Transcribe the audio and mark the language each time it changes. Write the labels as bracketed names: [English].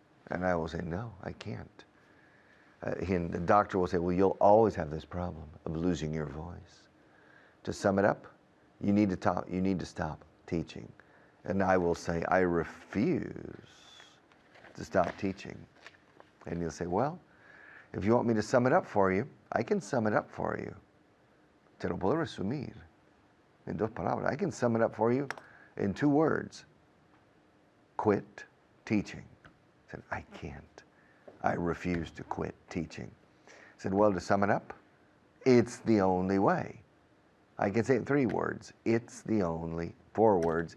[English] And I will say, no, I can't. And the doctor will say, well, you'll always have this problem of losing your voice. To sum it up, you need to stop teaching. And I will say, I refuse to stop teaching. And he'll say, well, if you want me to sum it up for you, I can sum it up for you. [Spanish] Te lo puedo resumir en 2 palabras. [English] I can sum it up for you in 2 words. Quit teaching. I said, I can't. I refuse to quit teaching. I said, well, to sum it up, it's the only way. I can say it in 3 words. 4 words.